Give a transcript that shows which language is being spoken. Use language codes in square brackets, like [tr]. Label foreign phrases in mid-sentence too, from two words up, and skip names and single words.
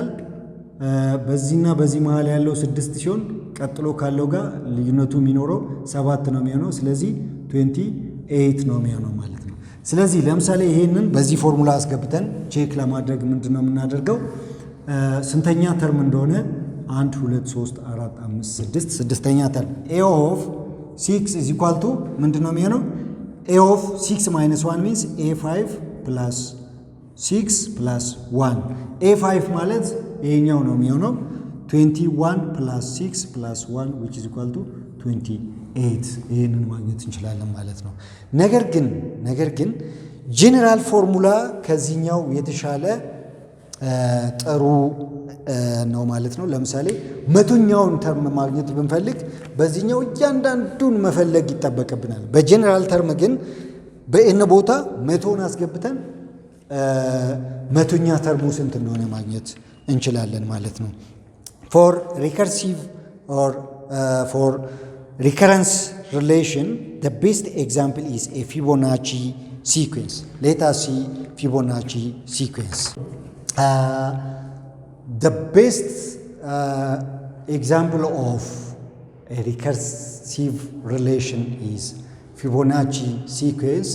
[am] በዚህና በዚህ መሃል ያለው 6 ሲሆን ቀጥሎ ካለው ጋር ልዩነቱ የሚኖረው 7 ነው የሚሆነው። ስለዚህ 28 ነው የሚሆነው ማለት ነው። ስለዚህ ለምሳሌ ይሄንን በዚህ ፎርሙላ አስገብተን ቼክ ለማድረግ ምንድነው የምናደርገው? ስንተኛ ተርም እንደሆነ 1 2 3 4 5 6 ስድስተኛ ተርም [en] a of 6 is equal to [am] ምንድነው የሚሆነው? [en] a of 6 minus 1 means a5 plus 6 plus 1 a5 [am] ማለት ይሄኛው ነው የሚሆነው [en] 21 plus 6 plus 1 which is equal to 28 [am] ይሄንን ማግኘት እንችላለን ማለት ነው። ነገር ግን [en] general formula [am] ከዚህኛው የተሻለ ጥሩ ነው ማለት ነው። ለምሳሌ መቶኛውን ተርም ማግኘት ብንፈልግ በዚህኛው እያንዳንዱን መፈለግ ይጠበቅብናል። በጄኔራል ተርም ግን በኤን ቦታ መቶን አስገብተን መቶኛ ተርሙ ስንት እንደሆነ ማግኘት እንችላለን ማለት ነው። [en] for recursive or for recurrence relation the best example is a Fibonacci sequence. Let us see Fibonacci sequence. The best example of a recursive relation is Fibonacci sequence.